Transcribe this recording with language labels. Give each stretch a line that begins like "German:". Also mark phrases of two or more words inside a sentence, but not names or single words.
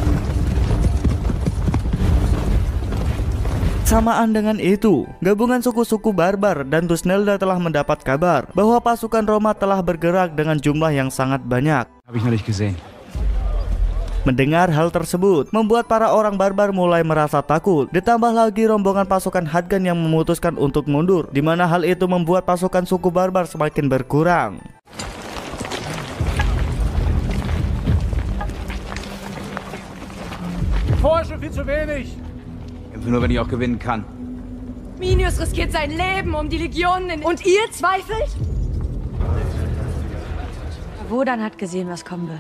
Indonesian: Samaan dengan itu, gabungan suku-suku barbar dan Thusnelda telah mendapat kabar bahwa pasukan Roma telah bergerak dengan jumlah yang sangat banyak. Mendengar hal tersebut, membuat para orang barbar mulai merasa takut. Ditambah lagi rombongan pasukan Hadgan yang memutuskan untuk mundur, di mana hal itu membuat pasukan suku barbar semakin berkurang.
German: Vorher schon viel zu wenig. Kämpfe nur, wenn ich auch gewinnen kann. Arminius riskiert sein Leben, um die Legionen und ihr zweifelt? Wodan hat gesehen, was kommen wird.